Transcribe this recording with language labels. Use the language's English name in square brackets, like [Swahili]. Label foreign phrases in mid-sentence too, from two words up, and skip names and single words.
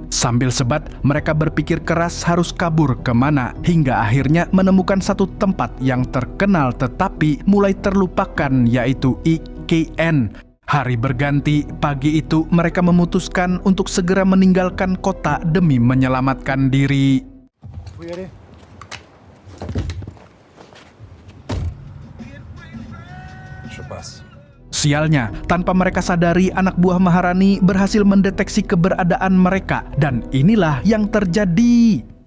[Indonesian] Sambil sebat, mereka berpikir keras harus kabur kemana, hingga akhirnya menemukan satu tempat yang terkenal tetapi mulai terlupakan, yaitu IKN. Hari berganti, pagi itu mereka memutuskan untuk segera meninggalkan kota demi menyelamatkan diri. [French] Faut y aller. Je passe. [Indonesian] Sialnya, tanpa mereka sadari, anak buah Maharani berhasil mendeteksi keberadaan mereka. Dan inilah yang terjadi.